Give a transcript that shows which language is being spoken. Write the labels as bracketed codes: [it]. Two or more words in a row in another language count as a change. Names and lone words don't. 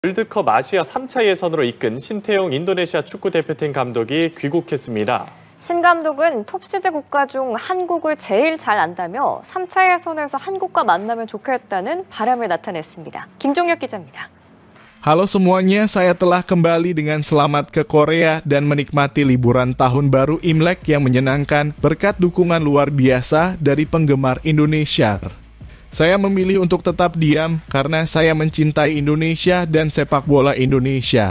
[ko] 월드컵 아시아 3차 예선으로 이끈 신태용 인도네시아 축구대표팀 감독이 귀국했습니다. 신 감독은 톱시드 국가 중 한국을 제일 잘 안다며 3차 예선에서 한국과 만나면 좋겠다는 바람을 나타냈습니다. 김종혁 기자입니다. [id] Halo semuanya, saya telah kembali dengan selamat ke Korea dan menikmati liburan tahun baru Imlek yang menyenangkan berkat dukungan luar biasa dari penggemar Indonesia. Saya memilih untuk tetap diam karena saya mencintai Indonesia dan sepak bola Indonesia.